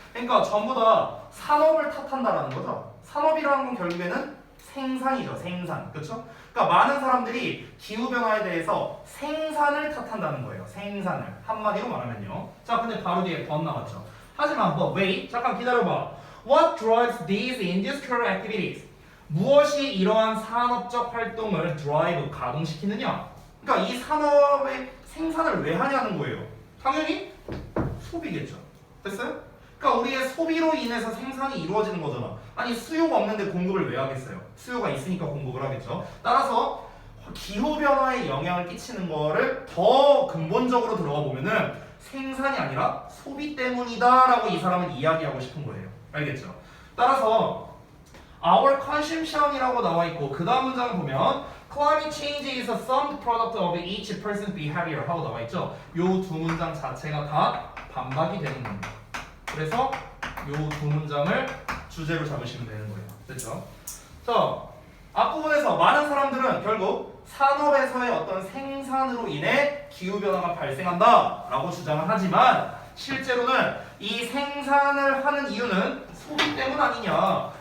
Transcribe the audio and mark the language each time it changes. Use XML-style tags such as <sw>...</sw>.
<ko>그러니까 전부 다 산업을 탓한다라는 거죠. 산업이라는 건 결국에는 생산이죠. 생산. 그렇죠? 그러니까 많은 사람들이 기후변화에 대해서 생산을 탓한다는 거예요. 생산을. 한마디로 말하면요. 자, 근데 바로 뒤에 번 나왔죠. 하지만 wait, 잠깐 기다려봐.</ko> <en>What drives these industrial activities?</en> <ko>무엇이 이러한 산업적 활동을 drive, 가동시키느냐? 그러니까 이 산업의 생산을 왜 하냐는 거예요. 당연히 소비겠죠. 됐어요? 그러니까 우리의 소비로 인해서 생산이 이루어지는 거잖아. 아니 수요가 없는데 공급을 왜 하겠어요? 수요가 있으니까 공급을 하겠죠. 따라서 기후변화에 영향을 끼치는 거를 더 근본적으로 들어가 보면은 생산이 아니라 소비 때문이다라고 이 사람은 이야기하고 싶은 거예요. 알겠죠? 따라서</ko> <en>our consumption</en> <ko>이라고 나와 있고 그 다음 문장을 보면</ko> <en>climate change is a sum product of each person's behavior</en> <ko>하고 나와 있죠. 요 두 문장 자체가 다 반박이 되는 겁니다. 그래서 요 두 문장을 주제로 잡으시면 되는 거예요. 됐죠? 자, 앞부분에서 많은 사람들은 결국 산업에서의 어떤 생산으로 인해 기후변화가 발생한다 라고 주장을 하지만 실제로는 이 생산을 하는 이유는 소비 때문 아니냐.</ko>